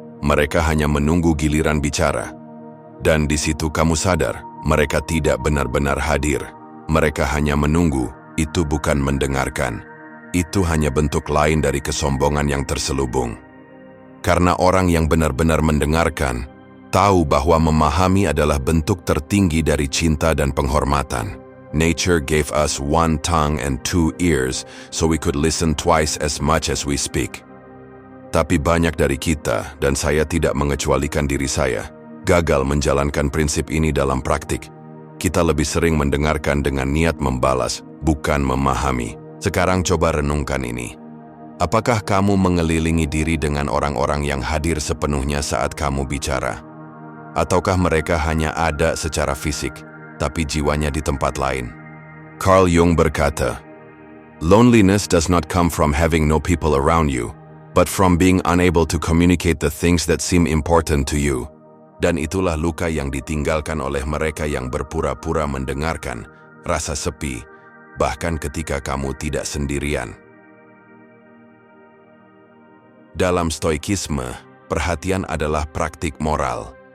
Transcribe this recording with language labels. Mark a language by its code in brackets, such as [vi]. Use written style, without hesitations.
[id] Mereka hanya menunggu giliran bicara. Dan di situ kamu sadar, mereka tidak benar-benar hadir. Mereka hanya menunggu, itu bukan mendengarkan. Itu hanya bentuk lain dari kesombongan yang terselubung. Karena orang yang benar-benar mendengarkan, tahu bahwa memahami adalah bentuk tertinggi dari cinta dan penghormatan. [en] Nature gave us one tongue and two ears so we could listen twice as much as we speak. [id] Tapi banyak dari kita, dan saya tidak mengecualikan diri saya, gagal menjalankan prinsip ini dalam praktik. Kita lebih sering mendengarkan dengan niat membalas, bukan memahami. Sekarang coba renungkan ini. Apakah kamu mengelilingi diri dengan orang-orang yang hadir sepenuhnya saat kamu bicara? Ataukah mereka hanya ada secara fisik, tapi jiwanya di tempat lain? [en] Carl Jung [id] berkata, [en] "Loneliness does not come from having no people around you, but from being unable to communicate the things that seem important to you." [id] Dan itulah luka yang ditinggalkan oleh mereka yang berpura-pura mendengarkan, rasa sepi, bahkan ketika kamu tidak sendirian. Dalam stoikisme, perhatian adalah praktik moral.